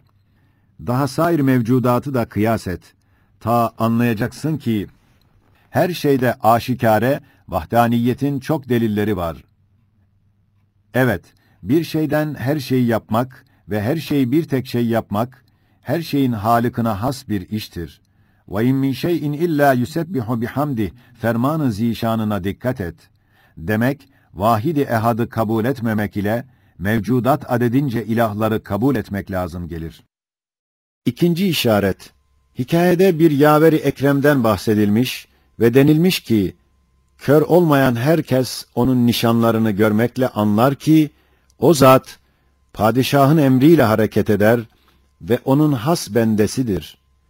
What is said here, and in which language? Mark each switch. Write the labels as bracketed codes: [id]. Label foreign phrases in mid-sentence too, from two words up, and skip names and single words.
[tr] Daha sair mevcudatı da kıyas et. Ta anlayacaksın ki, her şeyde aşikare, vahdaniyetin çok delilleri var. Evet, bir şeyden her şeyi yapmak ve her şeyi bir tek şey yapmak, her şeyin halıkına has bir iştir. [ar] وَاِنْ مِنْ شَيْءٍ اِلَّا يُسَبِّحُ بِحَمْدِهِ [tr] ferman-ı zişanına dikkat et. Demek, vahid-i ehadı kabul etmemek ile, mevcudat adedince ilahları kabul etmek lazım gelir. İkinci işaret, hikayede bir yaver-i ekremden bahsedilmiş ve denilmiş ki, kör olmayan herkes onun nişanlarını görmekle anlar ki, o zat, padişahın emriyle hareket eder ve onun has bendesidir.